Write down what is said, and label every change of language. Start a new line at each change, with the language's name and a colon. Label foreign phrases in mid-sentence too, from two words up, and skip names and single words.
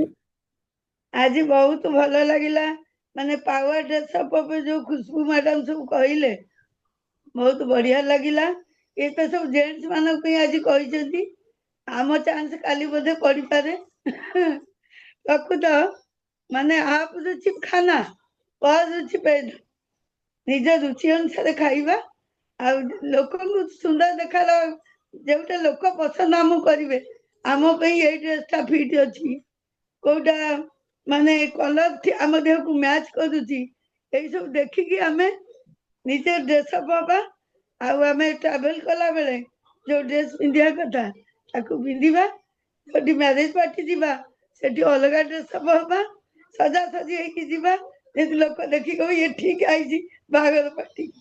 Odia: ଆଜି ଆଜି ବହୁତ ଭଲ ଲାଗିଲା। ମାନେ
English: power dress up
Odia: ଉପରେ ଯୋଉ ଖୁସବୁ ମ୍ୟାଡାମ ସବୁ କହିଲେ, ବହୁତ ବଢିଆ ଲାଗିଲା। ଏ ତ ସବୁ ଜେଣ୍ଟସ ମାନଙ୍କ ପାଇଁ ଆଜି କହିଛନ୍ତି। ଆମ ଚାନ୍ସ କାଲି ବୋଧେ ପଡିପାରେ। ପ୍ରକୃତ ମାନେ
Hindi: आप रुचि खाना पर रुचि पैदा
Odia: ନିଜ ରୁଚି ଅନୁସାରେ ଖାଇବା ଆଉ ଲୋକଙ୍କୁ ସୁନ୍ଦର ଦେଖାର ଯୋଉଟା ଲୋକ ପସନ୍ଦ ଆମକୁ କରିବେ ଆମ ପାଇଁ ଏଇ ଡ୍ରେସଟା ଫିଟ୍ ଅଛି କୋଉଟା ମାନେ କଲର ଆମ ଦେହକୁ ମ୍ୟାଚ୍ କରୁଛି ଏଇ ସବୁ ଦେଖିକି ଆମେ ନିଜେ
English: dress up
Odia: ହବା ଆଉ ଆମେ ଟ୍ରାଭେଲ କଲା ବେଳେ ଯୋଉ ଡ୍ରେସ୍ ପିନ୍ଧିବା କଥା ତାକୁ ପିନ୍ଧିବା ସେଠି
English: marriage party
Odia: ଯିବା ସେଠି ଅଲଗା
English: dress up
Odia: ହବା ସଜାସଜି ହେଇକି ଯିବା ଯେମିତି ଲୋକ ଦେଖିକି କହିବେ ଇଏ ଠିକ ଆଇଛି ବାହାଘର ପାର୍ଟି